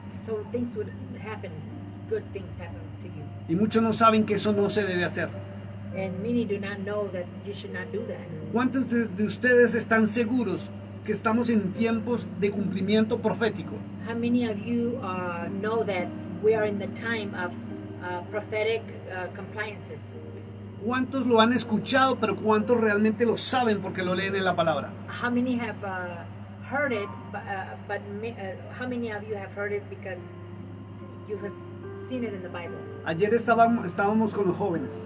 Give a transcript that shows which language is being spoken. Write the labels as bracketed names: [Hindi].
[English] so things would happen, good things happen to you. [Spanish] Y muchos no saben que eso no se debe hacer. [English] And many do not know that you should not do that. [Spanish] ¿Cuántos de ustedes están seguros que estamos en tiempos de cumplimiento profético? [English] How many of you know that we are in the time of prophetic compliances? [Spanish] ¿Cuántos lo han escuchado, pero cuántos realmente lo saben porque lo leen en la palabra? [English] How many have heard it, but how many of you have heard it because you have seen it in the Bible? [Spanish] Ayer estábamos con los jóvenes,